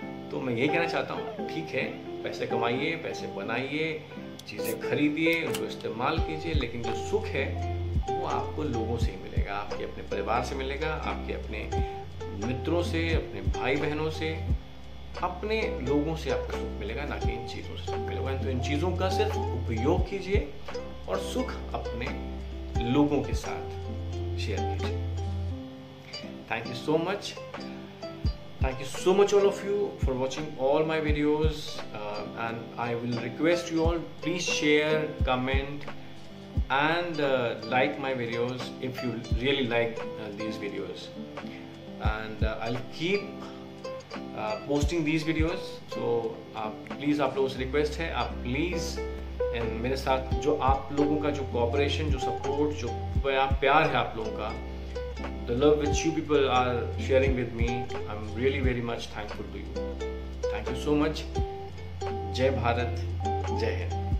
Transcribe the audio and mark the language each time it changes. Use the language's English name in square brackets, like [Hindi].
[Hindi] तो मैं ये कहना चाहता हूँ, ठीक है, पैसे कमाइए, पैसे बनाइए, चीज़ें खरीदिए, उनको इस्तेमाल कीजिए, लेकिन जो सुख है वो आपको लोगों से ही मिलेगा, आपके अपने परिवार से मिलेगा, आपके अपने मित्रों से, अपने भाई बहनों से, अपने लोगों से आपको सुख मिलेगा, ना कि इन चीज़ों से सुख मिलेगा। तो इन चीज़ों का सिर्फ उपयोग कीजिए और सुख अपने लोगों के साथ शेयर कीजिए। [English] Thank you so much. Thank you so much all of you for watching all my videos, and I will request you all, please share, comment and like my videos if you really like these videos, and I'll keep posting these videos. So please [Hindi] आप लोगों से request है, आप please मेरे साथ जो आप लोगों का जो कोऑपरेशन, जो सपोर्ट, जो प्यार है आप लोगों का, [English] the love which you people are sharing with me, I'm really very much thankful to you. Thank you so much. [Hindi] जय भारत, जय हिंद.